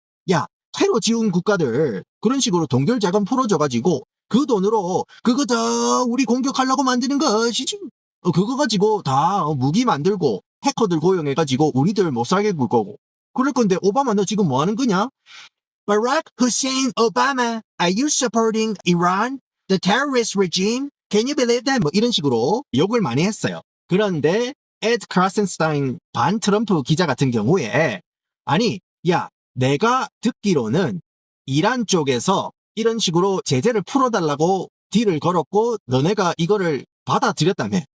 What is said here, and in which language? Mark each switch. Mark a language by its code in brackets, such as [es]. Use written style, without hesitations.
[ko] 야, 테러 지원 국가들 그런 식으로 동결 자금 풀어줘가지고 그 돈으로 그거 다 우리 공격하려고 만드는 것이지. 그거 가지고 다 무기 만들고 해커들 고용해가지고 우리들 못 살게 굴 거고. 그럴 건데 오바마 너 지금 뭐 하는 거냐? [en] Barack Hussein Obama, are you supporting Iran, the terrorist regime? Can you believe that? [ko] 뭐 이런 식으로 욕을 많이 했어요. 그런데 에드 크라센스타인 반 트럼프 기자 같은 경우에 아니 야 내가 듣기로는 이란 쪽에서 이런 식으로 제재를 풀어달라고 딜을 걸었고 너네가 이거를 받아들였다며.